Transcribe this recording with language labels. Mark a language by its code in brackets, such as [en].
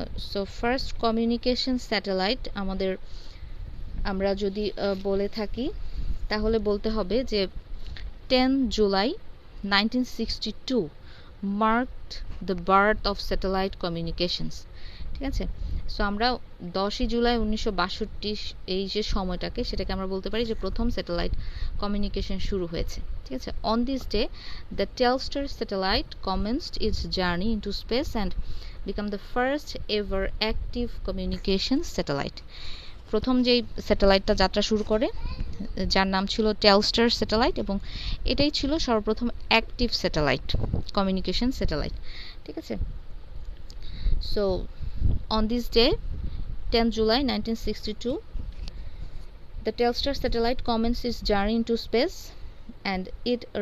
[bn] So first communication satellite আমরা যদি বলে থাকি তাহলে বলতে হবে যে 10 July 1962 [en] marked the birth of satellite communications। [bn] ঠিক আছে, সো আমরা 10ই জুলাই 1962 এই যে সময়টাকে, সেটাকে আমরা বলতে পারি যে প্রথম স্যাটেলাইট কমিউনিকেশন শুরু হয়েছে। ঠিক আছে, [en] On this day the Telstar satellite commenced its journey into space and become the first ever active communication satellite। [bn] প্রথম যেই স্যাটেলাইটটা যাত্রা শুরু করে, যার নাম ছিল টেলস্টার স্যাটেলাইট, এবং এটাই ছিল সর্বপ্রথম অ্যাক্টিভ স্যাটেলাইট, কমিউনিকেশন স্যাটেলাইট। ঠিক আছে, [en] so on this day 10 July 1962 the Telstar satellite commenced its journey into space and it